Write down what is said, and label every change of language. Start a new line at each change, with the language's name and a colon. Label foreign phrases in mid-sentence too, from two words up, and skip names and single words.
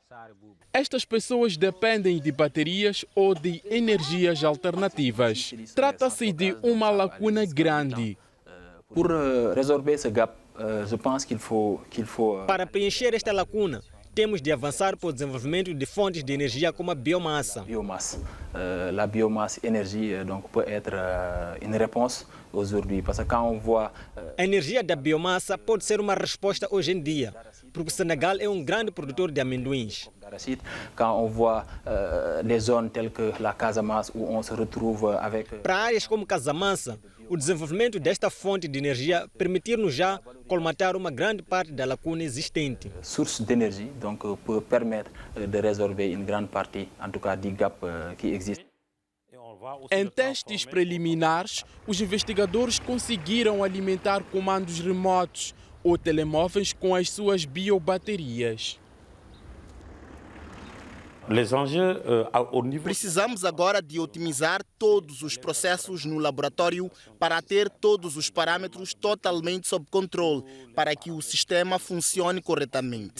Portuguese: Estas pessoas dependem de baterias ou de energias alternativas. Trata-se de uma lacuna grande. Para preencher esta lacuna, temos de avançar para o desenvolvimento de fontes de energia como a biomassa.
French: La biomasse énergie donc peut être une réponse aujourd'hui parce que quand on voit
Portuguese: a energia da biomassa pode ser uma resposta hoje em dia, porque o Senegal é um grande produtor de amendoins.
French: Quand on voit les zones telles que la Casamance où on se retrouve avec
Portuguese: Para áreas como Casamance, o desenvolvimento desta fonte de energia permitir-nos já colmatar uma grande parte da lacuna existente.
French: Source d'énergie donc peut permettre de résorber une grande partie en tout cas du gap qui existe.
Portuguese: Em testes preliminares, os investigadores conseguiram alimentar comandos remotos ou telemóveis com as suas biobaterias. Precisamos agora de otimizar todos os processos no laboratório para ter todos os parâmetros totalmente sob controle, para que o sistema funcione corretamente.